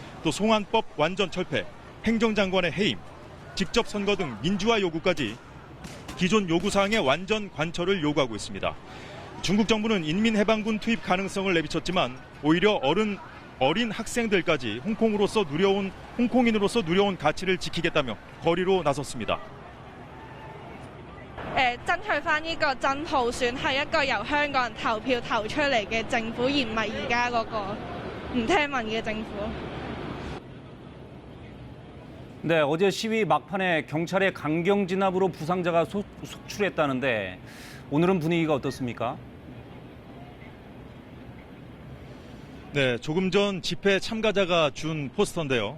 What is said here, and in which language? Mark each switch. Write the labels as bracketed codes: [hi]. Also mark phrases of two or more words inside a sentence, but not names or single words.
[ko] 또 송환법 완전 철폐, 행정장관의 해임, 직접 선거 등 민주화 요구까지 기존 요구사항의 완전 관철을 요구하고 있습니다. 중국 정부는 인민해방군 투입 가능성을 내비쳤지만 오히려 어린 학생들까지 홍콩인으로서 누려온 가치를 지키겠다며 거리로 나섰습니다. [yue] 爭取返呢個真普選係一個由香港人投票投出嚟嘅政府，而唔係而家嗰個唔聽民嘅政府。 [ko] 네, 어제 시위 막판에 경찰의 강경 진압으로 부상자가 속출했다는데 오늘은 분위기가 어떻습니까? 네, 조금 전 집회 참가자가 준 포스터인데요.